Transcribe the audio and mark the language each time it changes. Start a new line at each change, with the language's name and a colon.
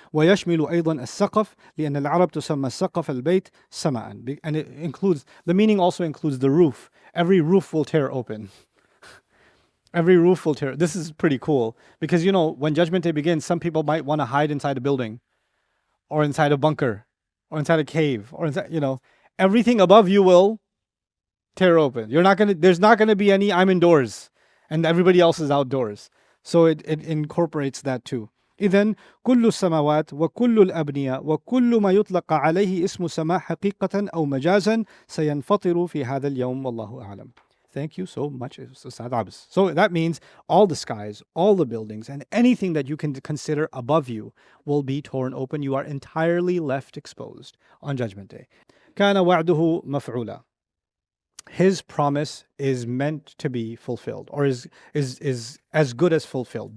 Arabic: ويشمل أيضا السقف لأن العرب تسمى سقف البيت سماء.
English: And it includes, the meaning also includes the roof. Every roof will tear open. Every roof will tear. This is pretty cool because, you know, when Judgment Day begins, some people might want to hide inside a building or inside a bunker or inside a cave or inside, you know, everything above you will tear open. There's not gonna be any I'm indoors and everybody else is outdoors. So it incorporates that too.
Arabic: إذن كل السماوات وكل الأبنية وكل ما يطلق عليه اسم سماء حقيقة أو مجازا سينفطر في هذا اليوم والله أعلم.
English: Thank you so much, Ustadh Abs. So that means all the skies, all the buildings, and anything that you can consider above you will be torn open. You are entirely left exposed on Judgment Day.
Arabic: كان وعده مفعولا.
English: His promise is meant to be fulfilled, or is as good as fulfilled.